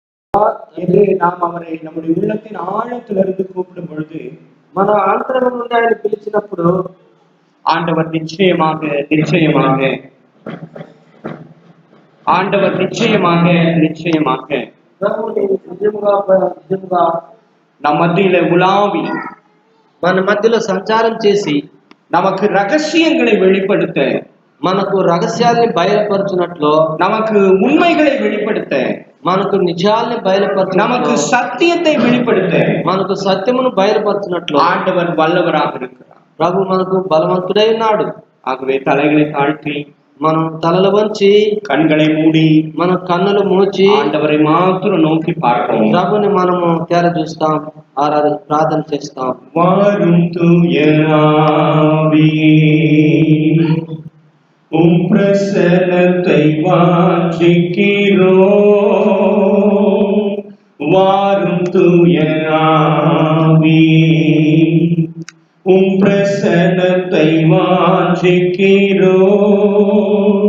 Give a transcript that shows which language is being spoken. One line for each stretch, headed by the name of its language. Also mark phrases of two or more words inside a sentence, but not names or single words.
Tamil: என்று நாம் அவரை நம்முடைய உள்ளத்தின் ஆழத்திலிருந்து கூப்பிடும் பொழுது
Telugu: మన ఆంతరం నుండి ఆయన పిలిచినప్పుడు
Tamil: ஆண்டவர் நிச்சயமாக நிச்சயமாக ஆண்டவர் நிச்சயமாக நிச்சயமாக
Telugu: ప్రభువుని నిజముగా
Tamil: நம் மத்தியில உலாவி
Telugu: మన మధ్యలో సంచారం చేసి
Tamil: நமக்கு ரகசியங்களை வெளிப்படுத்த,
Telugu: మనకు రహస్యాల్ని బయలుపరచునట్లు,
Tamil: நமக்கு உண்மைகளை வெளிப்படுத்த,
Telugu: మనకు నిజాల్ని బయలుపరచు,
Tamil: நமக்கு சத்தியத்தை வெளிப்படுத்த,
Telugu: మనకు సత్యమును బయలుపరచునట్లు
Tamil: ஆண்டவர் வல்லவராக இருக்கிறார்.
Telugu: ప్రభు మనకు బలవంతుడై ఉన్నాడు.
Tamil: ஆகவே தலைகளை தாழ்த்தி
Telugu: మనం తలలు వంచి
Tamil: கண்களை மூடி
Telugu: మన కన్నులు మూచి
Tamil: ஆண்டவரை மாத்திரம் நோக்கி பார்ப்போம்.
Telugu: ప్రభుని మనము తెర చూస్తాం, ప్రార్థన చేస్తాం.
Tamil: வாரும் தூய ஆவியே, உம் பிரசன்னத்தை வாஞ்சிக்கிறோம். வாரும் தூய ஆவியே, உம் பிரசன்னத்தை வாஞ்சிக்கிறோம்.